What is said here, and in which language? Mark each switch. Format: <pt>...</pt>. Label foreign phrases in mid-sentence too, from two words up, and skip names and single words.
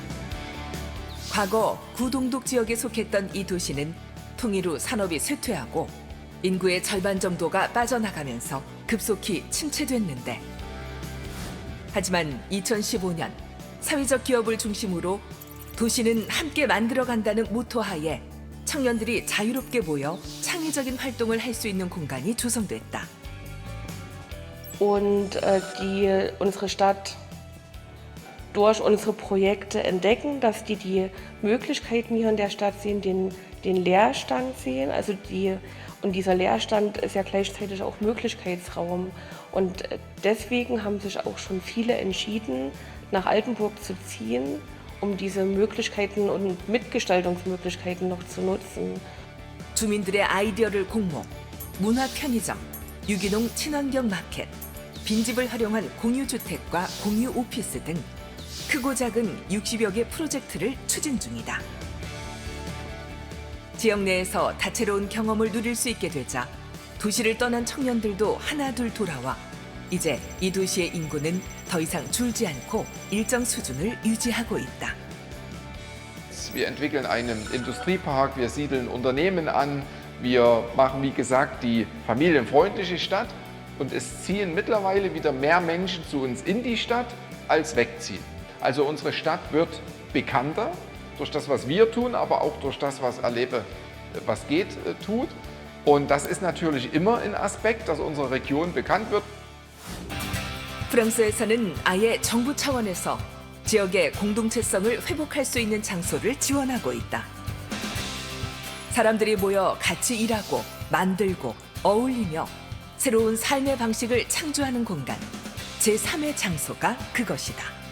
<ko>과거 구동독 지역에 속했던 이 도시는 통일 후 산업이 쇠퇴하고 인구의 절반 정도가 빠져나가면서 급속히 침체됐는데, 하지만 2015년 사회적 기업을 중심으로 도시는 함께 만들어간다는 모토 하에 청년들이 자유롭게 모여 창의적인 활동을 할 수 있는 공간이 조성됐다.</ko> <de>Und unsere Stadt durch unsere Projekte entdecken, dass die Möglichkeiten hier in der Stadt sehen, den Leerstand sehen. Und dieser Leerstand ist ja gleichzeitig auch Möglichkeitsraum. Und deswegen haben sich auch schon viele entschieden, nach Altenburg zu ziehen, um diese Möglichkeiten und Mitgestaltungsmöglichkeiten noch zu nutzen.</de> <ko>주민들의 아이디어를 공모, 문화 편의점, 유기농 친환경 마켓, 빈집을 활용한 공유주택과 공유 오피스 등 크고 작은 60여 개 프로젝트를 추진 중이다. 지역 내에서 다채로운 경험을 누릴 수 있게 되자 도시를 떠난 청년들도 하나둘 돌아와 이제 이 도시의 인구는 더 이상 줄지 않고 일정 수준을 유지하고 있다.</ko> <de>Wir entwickeln einen Industriepark, wir siedeln Unternehmen an, wir machen, wie gesagt, die familienfreundliche Stadt und es ziehen mittlerweile wieder mehr Menschen zu uns in die Stadt als wegziehen. Also unsere Stadt wird bekannter durch das, was wir tun, aber auch durch das, was Erlebe, was geht, tut. Und das ist natürlich immer ein Aspekt, dass unsere Region bekannt wird.</de> <ko>프랑스에서는 아예 정부 차원에서 지역의 공동체성을 회복할 수 있는 장소를 지원하고 있다. 사람들이 모여 같이 일하고 만들고 어울리며 새로운 삶의 방식을 창조하는 공간, 제3의 장소가 그것이다.</ko>